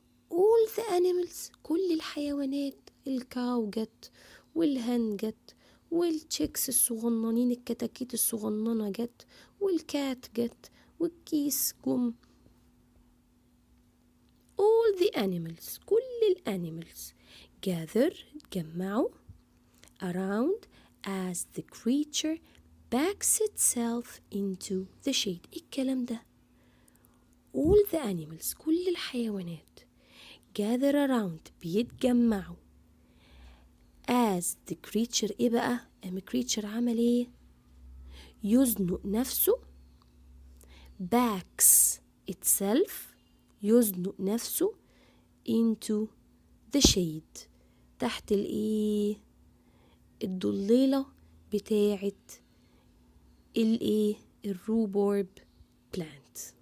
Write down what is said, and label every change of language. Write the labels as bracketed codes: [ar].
[en] all the animals [ar] كل الحيوانات، الكاو جت والهن جت والتشيكس الصغننين، الكتاكيت الصغننة جت والكات جت والكيس جم. [en] all the animals [ar] كل الانيمالز [en] gather جمعوا around as the creature backs itself into the shade. [ar] إيه الكلام ده؟ [en] all the animals [ar] كل الحيوانات [en] gather around بيتجمعوا as the creature. [ar] إيه بقى؟ creature عمل إيه؟ يزنق نفسه [en] backs itself [ar] يزنق نفسه [en] into the shade [ar] تحت الإيه؟ الضليلة بتاعة الإيه؟ الروبارب plant.